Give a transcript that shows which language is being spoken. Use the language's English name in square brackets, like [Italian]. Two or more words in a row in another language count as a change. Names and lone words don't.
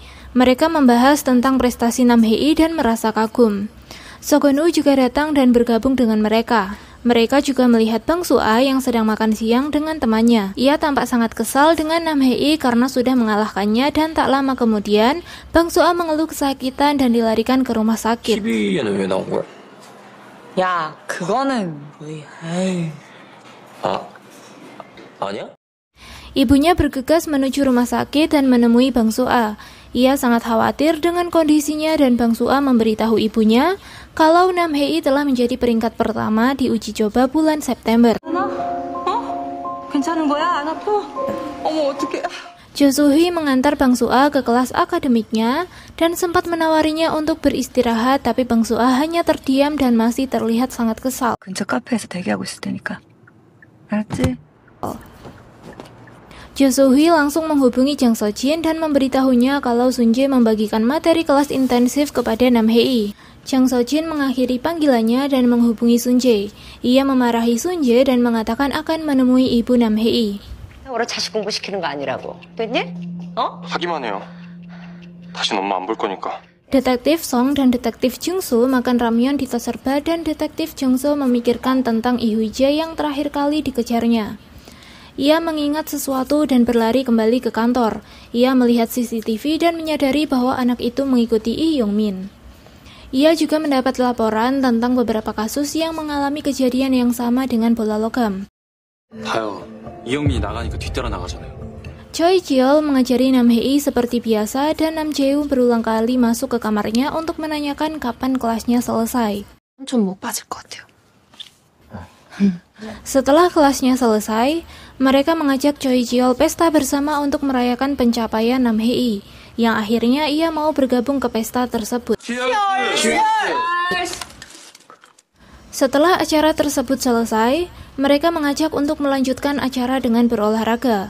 [Indonesian] Mereka membahas tentang prestasi Nam Hei dan merasa kagum. So Gun-woo juga datang dan bergabung dengan mereka. Mereka juga melihat Bang Su-ah yang sedang makan siang dengan temannya. Ia tampak sangat kesal dengan Nam Hei karena sudah mengalahkannya dan tak lama kemudian Bang Su-ah mengeluh kesakitan dan dilarikan ke rumah sakit. [Korean] TV에는 왜 나온 거야? 야, 그거는 뭐야? 에이. 아니야? [Indonesian] Ibunya bergegas menuju rumah sakit dan menemui Bang Su-ah. Ia sangat khawatir dengan kondisinya dan Bang Su-ah memberitahu ibunya kalau Nam Hei telah menjadi peringkat pertama di uji coba bulan September. [Korean] 괜찮은 거야? 안 아파? 어머 어떡해. [Indonesian] Jo Soo-hee mengantar Bang Su-ah ke kelas akademiknya dan sempat menawarinya untuk beristirahat, tapi Bang Su-ah hanya terdiam dan masih terlihat sangat kesal. [Korean] 근처 카페에서 대기하고 있을 테니까. 알았지? [Indonesian] Jo Soo-hee langsung menghubungi Jang So-jin dan memberitahunya kalau Sun Jae membagikan materi kelas intensif kepada Nam Hei. Jang So-jin mengakhiri panggilannya dan menghubungi Sun Jae. Ia memarahi Sun Jae dan mengatakan akan menemui ibu Nam Hei. [Korean] 오늘 자식 공부시키는 거 아니라고. 됐니? 하기만 해요. 다신 엄마 안 볼 거니까. [Indonesian] Detektif Song dan Detektif Jung-soo makan ramyeon di Toserba dan Detektif Jung-soo memikirkan tentang Lee Hui-jae yang terakhir kali dikejarnya. Ia mengingat sesuatu dan berlari kembali ke kantor. Ia melihat CCTV dan menyadari bahwa anak itu mengikuti Lee Yong-min. Ia juga mendapat laporan tentang beberapa kasus yang mengalami kejadian yang sama dengan bola logam. [Korean] 다요. 이영민이 나가니까 뒤따라 나가잖아요. [Indonesian] Choi Ji-yeol mengajari Nam Hei seperti biasa dan Nam Jae-woo berulang kali masuk ke kamarnya untuk menanyakan kapan kelasnya selesai. [Korean] 좀 못 빠질 것 같아요. [Indonesian] Setelah kelasnya selesai, mereka mengajak Choi Ji-yeol pesta bersama untuk merayakan pencapaian Nam Hei, yang akhirnya ia mau bergabung ke pesta tersebut. Setelah acara tersebut selesai, mereka mengajak untuk melanjutkan acara dengan berolahraga.